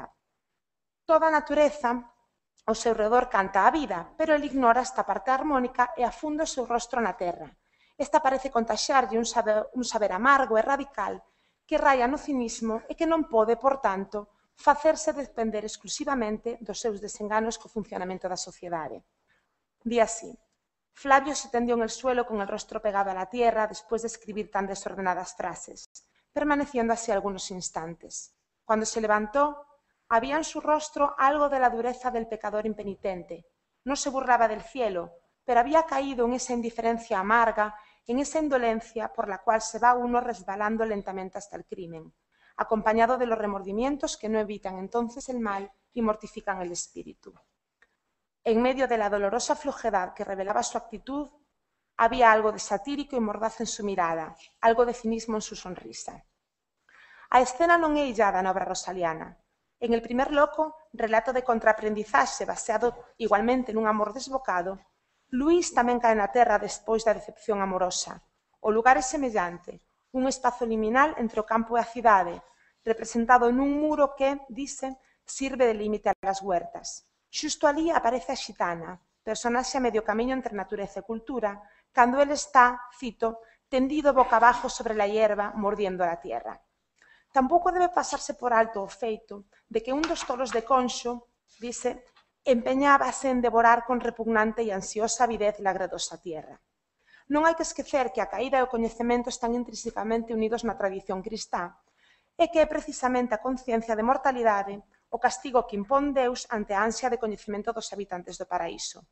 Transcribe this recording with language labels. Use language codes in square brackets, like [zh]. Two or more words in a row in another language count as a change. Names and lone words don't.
[gl] Toda a natureza ao seu redor canta a vida, pero ele ignora esta parte armónica e afunde o seu rostro na terra. Esta parece contaxiarlle un saber amargo e radical que raia no cinismo e que non pode, por tanto, facerse depender exclusivamente dos seus desenganos co funcionamento da sociedade. Di así: [es] Flavio se tendió en el suelo con el rostro pegado a la tierra después de escribir tan desordenadas frases, permaneciendo así algunos instantes. Cuando se levantó, había en su rostro algo de la dureza del pecador impenitente. No se burlaba del cielo, pero había caído en esa indiferencia amarga, en esa indolencia por la cual se va uno resbalando lentamente hasta el crimen, acompañado de los remordimientos que no evitan entonces el mal y mortifican el espíritu. En medio de la dolorosa flojedad que revelaba su actitud, había algo de satírico y mordaz en su mirada, algo de cinismo en su sonrisa. [gl] A escena non é illada na obra rosaliana. En El primer loco, relato de contraaprendizaxe baseado igualmente nun amor desbocado, Luís tamén cae na terra despois da decepción amorosa. O lugar é semellante, un espazo liminal entre o campo e a cidade, representado nun muro que, dice, [es] sirve de límite a las huertas. [gl] Xusto alí aparece a xitana, personaxe a medio camiño entre natureza e cultura, cando ele está, cito, [es] tendido boca abajo sobre la hierba, mordiendo la tierra. [gl] Tampouco debe pasarse por alto o feito de que un dos tolos de Conxo, dice, [es] empeñábase en devorar con repugnante e ansiosa avidez la gredosa tierra. [gl] Non hai que esquecer que a caída e o coñecemento están intrínsecamente unidos na tradición cristá e que é precisamente a conciencia de mortalidade o castigo que impón Deus ante a ansia de coñecemento dos habitantes do paraíso.